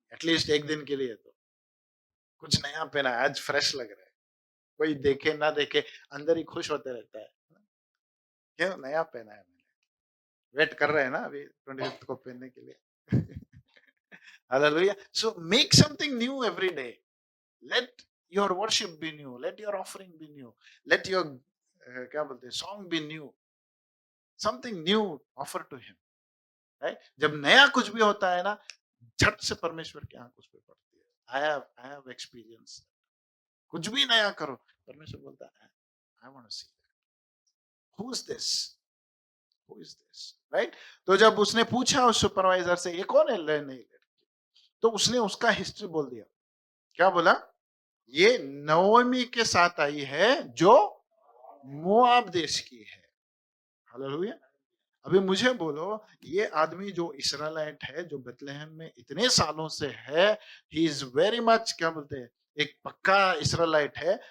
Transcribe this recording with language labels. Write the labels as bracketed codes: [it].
[hi] At least एक दिन के लिए तो कुछ नया पहना है, आज फ्रेश लग रहा है, कोई देखे ना देखे अंदर ही खुश होते रहता है। क्यों? नया पहना है मैंने, वेट कर रहे हैं ना अभी 25 को पहनने के लिए। Hallelujah. [en] So make something new every day. Let your worship be new, let your offering be new, let your [hi] क्या बोलते हैं [en] song be new, something new offer to him, right? [hi] जब नया कुछ भी होता है ना, झट से परमेश्वर की आंख उस पे पड़ती है। [en] I have experience। [hi] कुछ भी नया करो, परमेश्वर बोलता है [en] I want to see that, who is this, who is this, right? [hi] तो जब उसने पूछा उस सुपरवाइजर से ये कौन है नहीं, तो उसने उसका हिस्ट्री बोल दिया। क्या बोला? ये नवमी के साथ आई है जो मोआब देश की है। हालेलुया। अभी मुझे बोलो, ये आदमी जो इस्राएलाइट है, जो बेथलेहम में इतने सालों से है, [en] he is very much [hi] क्या बोलते हैं, एक पक्का इस्राएलाइट है।